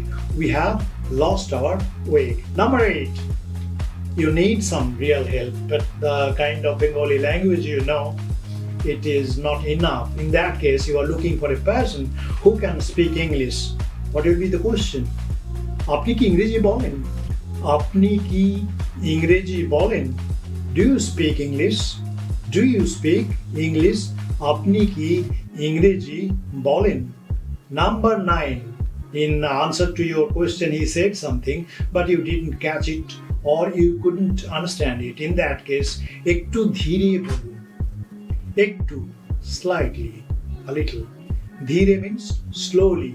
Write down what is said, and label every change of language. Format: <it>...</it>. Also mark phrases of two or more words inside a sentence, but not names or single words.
<en>We have lost our way. Number 8, you need some real help, but the kind of Bengali language you know, it is not enough. In that case, you are looking for a person who can speak English. What will be the question?</en> <bn>আপনি কি ইংরেজি বলেন? আপনি কি ইংরেজি বলেন?</bn> <en>Do you speak English? Do you speak English?</en> <bn>আপনি কি ইংরেজি বলেন?</bn> <en>Number 9. In answer to your question, he said something, but you didn't catch it or you couldn't understand it. In that case,</en> <bn>একটু ধীরে বলুন.</bn> <en>Ektu, slightly, a little. Dheere means slowly.</en>